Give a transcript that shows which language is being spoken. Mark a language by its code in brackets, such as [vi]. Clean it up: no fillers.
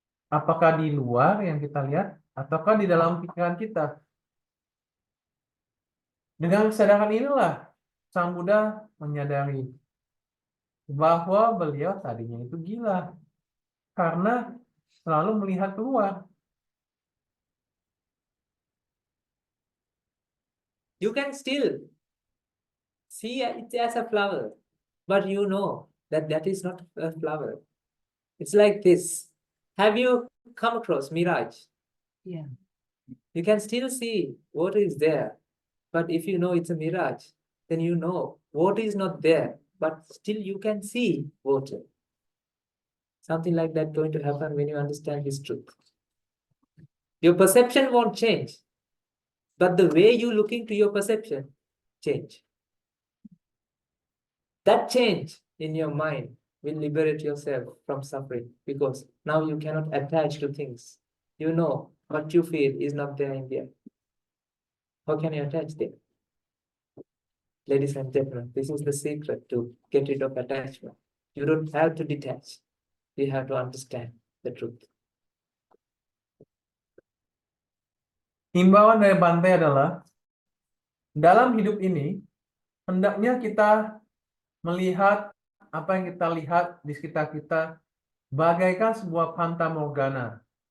[id] Apakah di luar yang kita lihat ataukah di dalam pikiran kita? Dengan kesadaran inilah Sang Buddha menyadari bahwa beliau tadinya itu gila karena selalu melihat keluar. [en] You can still see it as a flower, but you know that that is not a flower. It's like this. Have you come across mirage? Yeah. You can still see what is there, but if you know it's a mirage, then you know water is not there, but still you can see water. Something like that going to happen when you understand this truth. Your perception won't change, but the way you look into your perception change. That change in your mind will liberate yourself from suffering because now you cannot attach to things. You know what you feel is not there in there. How can you attach there? Ladies and gentlemen, this is the secret to get rid of attachment. You don't have to detach. You have to understand the truth. [id] Himbauan dari Bante adalah dalam hidup ini hendaknya kita melihat apa yang kita lihat di sekitar kita bagaikan sebuah fata morgana.